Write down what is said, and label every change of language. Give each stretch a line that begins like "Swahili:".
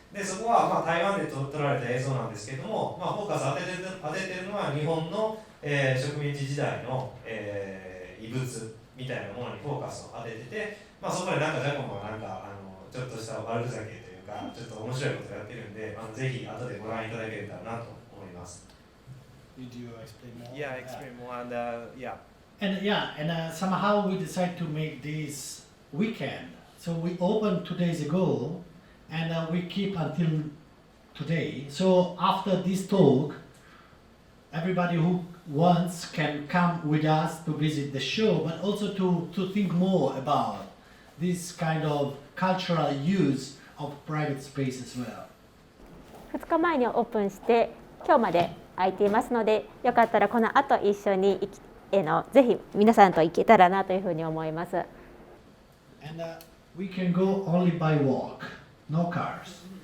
Japanese: で、そこは台湾で撮られた映像なんですけれども、フォーカス当ててるのは日本の、植民地時代の、遺物みたいなものにフォーカスを当ててて、そこでジャコモがちょっとした悪ふざけというか、ちょっと面白いことをやってるんで、ぜひ後でご覧いただけたらなと思います。
English: Did you explain more? Yeah, explain more and yeah. And somehow we decided to make this weekend. So we opened 2 days ago, and we keep until today. So after this talk, everybody who wants can come with us to visit the show, but also to think more about this kind of cultural use of private space as well.
Japanese: 2日前にオープンして今日まで空いていますので、よかったらこの後一緒にぜひ皆さんと行けたらなというふうに思います。
English: And we can go only by walk, no cars.